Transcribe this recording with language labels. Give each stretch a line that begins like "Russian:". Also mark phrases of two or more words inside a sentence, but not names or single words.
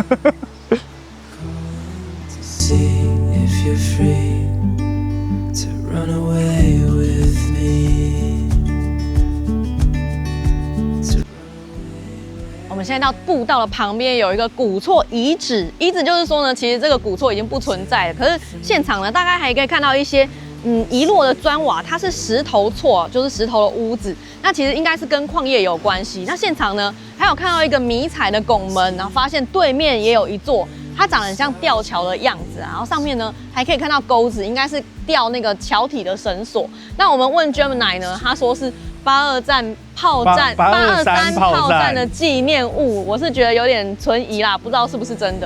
Chinese: 我們現在到步道的旁邊有一個古厝遺址，遺址就是說呢，其實這個古厝已經不存在了，可是現場呢，大概還可以看到一些遺落的磚瓦，它是石頭厝，就是石頭的屋子。那其實應該是跟礦業有關係。那現場呢，還有看到一個迷彩的拱門，然後發現對面也有一座，它長得很像吊橋的樣子，然後上面呢還可以看到鈎子，應該是吊那個橋體的繩索。那我們問 Gemini 呢，他說是 823炮戰的紀念物，我是覺得有點存疑啦，不知道是不是真的。